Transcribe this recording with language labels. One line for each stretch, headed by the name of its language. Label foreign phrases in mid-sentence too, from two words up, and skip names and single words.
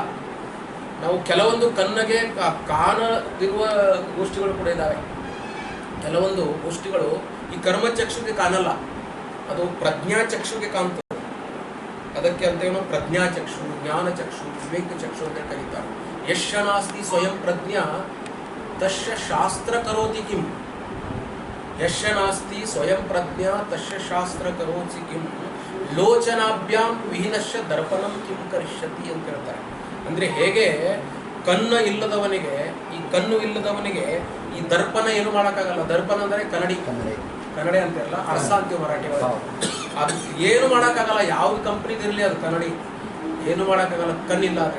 Kannada: ನಾವು ಕೆಲವೊಂದು ಕಣ್ಣಿಗೆ ಕಾಣದಿರುವ ಗೋಷ್ಠಿಗಳು ಕೂಡ ಇದ್ದಾವೆ. ಕೆಲವೊಂದು ಗೋಷ್ಠಿಗಳು ಈ ಕರ್ಮಚಕ್ಷುಗೆ ಕಾಣಲ್ಲ, ಅದು ಪ್ರಜ್ಞಾಚಕ್ಷುಗೆ ಕಾಣ್ತದೆ. ಅದಕ್ಕೆ ಅಂತೇನೋ ಪ್ರಜ್ಞಾಚಕ್ಷು, ಜ್ಞಾನಚಕ್ಷು, ವಿವೇಕ ಚಕ್ಷು ಅಂತ ಕರೀತಾರೆ.
Sanskrit: ಯಶ್ಯ ನಾಸ್ತಿ ಸ್ವಯಂ ಪ್ರಜ್ಞಾ ತಸ್ಯ ಶಾಸ್ತ್ರ ಕರೋತಿ ಕಿಂ. ಯಶ್ಯ ನಾಸ್ತಿ ಸ್ವಯಂ ಪ್ರಜ್ಞಾ ತಸ್ಯ ಶಾಸ್ತ್ರ ಕರೋತಿ ಕಿಂ. ಲೋಚನಾಭ್ಯಾಂ ವಿಹೀನಶ್ಯ ದರ್ಪಣಂ ಕಿಂ ಕರಿಷ್ಯತಿ
Kannada: ಅಂತ ಹೇಳ್ತಾರೆ. ಅಂದರೆ ಹೇಗೆ ಕಣ್ಣು ಇಲ್ಲದವನಿಗೆ ಈ ದರ್ಪಣ ಏನು ಮಾಡೋಕ್ಕಾಗಲ್ಲ. ದರ್ಪಣ ಅಂದರೆ ಕನ್ನಡಿ ಅಂತಿರಲ್ಲ, ಅರ್ಸ ಅಂತೀವಿ ಮರಾಠಿ ಒಳಗೆ. ಅದು ಏನು ಮಾಡೋಕ್ಕಾಗಲ್ಲ, ಯಾವ ಕಂಪ್ನಿದಿರಲಿ ಅದು ಕನ್ನಡಿ, ಏನು ಮಾಡೋಕ್ಕಾಗಲ್ಲ ಕಣ್ಣಿಲ್ಲ ಅಂದರೆ.